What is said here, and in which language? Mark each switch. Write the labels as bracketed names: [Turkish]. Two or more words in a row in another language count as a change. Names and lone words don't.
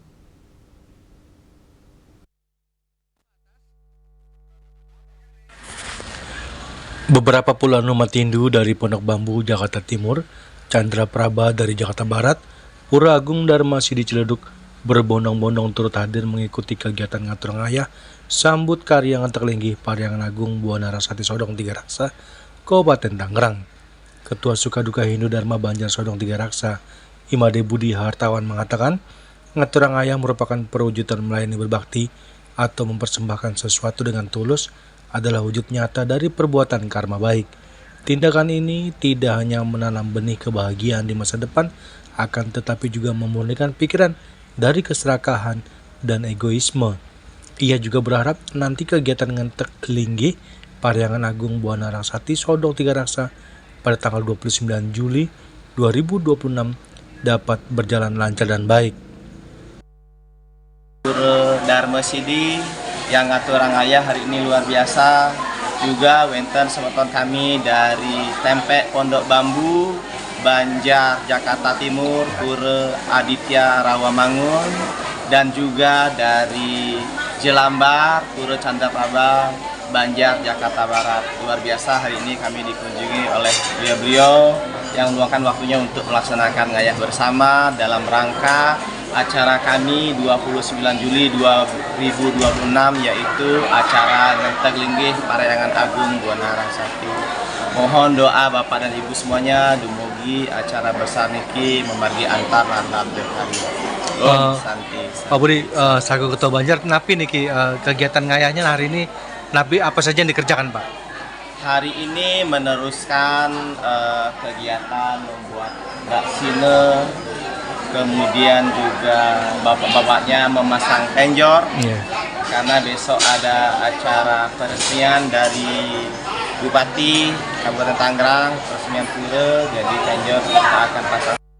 [Indonesian] Beberapa puluhan umat Hindu dari Pondok Bambu, Jakarta Timur, Chandra Prabha dari Jakarta Barat, Pura Agung Dharma Sidi Ciledug berbondong-bondong turut hadir mengikuti kegiatan [Balinese] ngatur ngayah [Indonesian] sambut Karyangan Terlinggih Paryangan Agung Buana Rasati Sodong Tiga Raksa, Kabupaten Tangerang. Ketua Sukaduka Hindu Dharma Banjar Sodong Tiga Raksa, Imade Budi Hartawan mengatakan, [Balinese] ngatur ngayah [Indonesian] merupakan perwujudan melayani berbakti atau mempersembahkan sesuatu dengan tulus adalah wujud nyata dari perbuatan karma baik. Tindakan ini tidak hanya menanam benih kebahagiaan di masa depan, akan tetapi juga memurnikan pikiran dari keserakahan dan egoisme. Ia juga berharap nanti kegiatan ngentek linggih Paryangan Agung Buana Rasati Sodong Tiga Raksa pada tanggal 29 Juli 2026 dapat berjalan lancar dan baik. Guru Dharma Sidi yang [Balinese] ngaturang ayah [Indonesian] hari ini luar biasa. Juga [Balinese] wenten semeton [Indonesian] kami dari Tempe Pondok Bambu, Banjar, Jakarta Timur, Pura Aditya Rawamangun, dan juga dari Jelambar, Pura Chandra Prabha, Banjar, Jakarta Barat. Luar biasa hari ini kami dikunjungi oleh beliau-beliau yang meluangkan waktunya untuk melaksanakan ngayah bersama dalam rangka acara kami 29 Juli 2026, yaitu acara ngentek linggih Paryangan Agung Buana Rasati. Mohon doa Bapak dan Ibu semuanya [Balinese] dumugi [Indonesian] acara besar [Balinese] niki memargi antar lantar [Indonesian] hari. Pak Budi, selaku Ketua Banjar, [Balinese] napi niki [Indonesian] kegiatan ngayahnya hari ini, napi apa saja yang dikerjakan Pak? Hari ini meneruskan kegiatan membuat vaksine, kemudian juga bapak-bapaknya memasang penjor, karena besok ada acara peresmian dari Bupati Kabupaten Tangerang, peresmian pura, jadi penjor kita akan pasang.